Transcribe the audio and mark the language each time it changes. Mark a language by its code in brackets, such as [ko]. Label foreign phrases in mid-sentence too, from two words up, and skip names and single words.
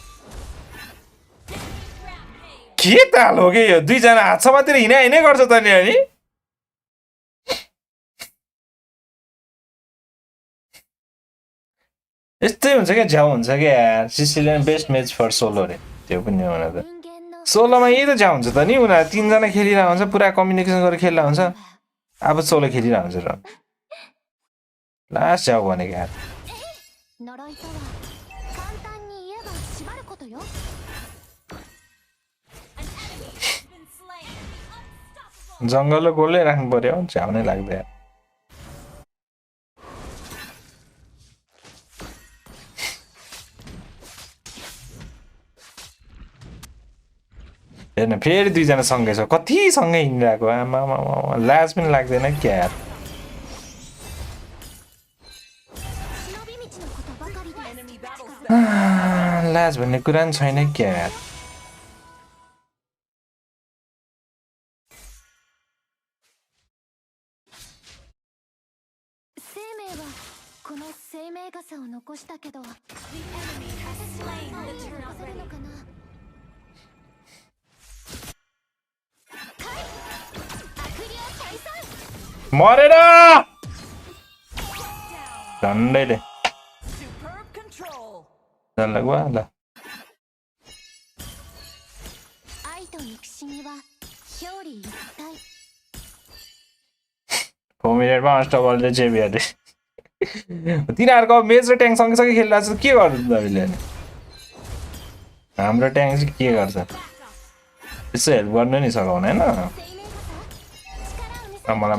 [ne] के ताल हो कि यो दुईजना हात समातेर हिँडै गर्छ त नि अनि यस्तै हुन्छ क्या झ्याउ हुन्छ क्या यार सिसिलियन [en] best match for solo [ne] रे त्यो पनि हो त [ja] 人間の [ne] सोलोमा यही त झ्याउ हुन्छ त नि उनीहरू तीनजना खेलिरहेको हुन्छ पुरा कम्युनिकेसन गरेर खेलिरहेको हुन्छ अब सोलो खेलिरहेको हुन्छ र लास्ट झ्याउ भनेको यार [ja] 呪いとは簡単に言えば縛ることよ [en] An enemy has been slain. Unstoppable. [ne] जङ्गल गोलै राख्नु पर्यो झ्याउ नै लाग्दैन यार हेर्न फेरि दुईजना सँगै छ कति सँगै हिँडिरहेको आमा लाज पनि लाग्दैन क्या यार [ja] 忍び道のことばかりで [en] Enemy battle spell. [ne] लाज भन्ने कुरा नि छैन क्या यार [ja] 生命はこの生命傘を残したけど [en] The enemy has slain the [ja] 残 [en] turtle. [ja] せるのかなはい悪霊退散 [ne] मरेर झन्डैले [en] Superb control. [ne] झन्डै गयो ल [ja] 愛と憎しみは表裏一体 [ne] 4 मिनटमा अनस्टपलले जेबिआरले तिनीहरूको मेज र ट्याङ्क सँगसँगै खेलिरहेको छ के गर्नु तपाईँले अनि हाम्रो ट्याङ्क चाहिँ के गर्छ यसो हेल्प गर्नु नि सघाउनु होइन [ja] 生命傘力を見せ